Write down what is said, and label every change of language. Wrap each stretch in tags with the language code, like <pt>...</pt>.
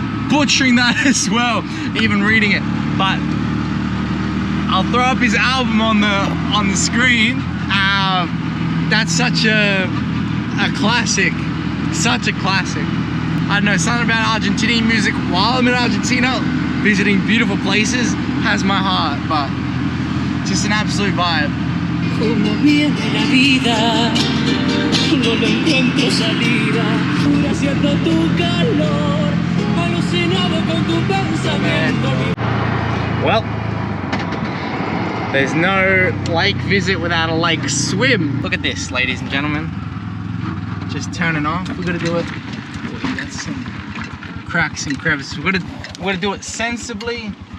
<en>Butchering that as well, even reading it. But I'll throw up his album on the screen. That's such a classic, such a classic. I don't know, something about Argentinian music while I'm in Argentina, visiting beautiful places, has my heart, but just an absolute vibe.</en> <es>Como viene la vida, no le encuentro salida, siento tu calor, alucinado con tu pensamiento.</es> <en>Well, there's no lake visit without a lake swim. Look at this, ladies and gentlemen. Just turning off. We're gonna do it. Boy, that's some cracks and crevices. We're gonna do it sensibly.</en>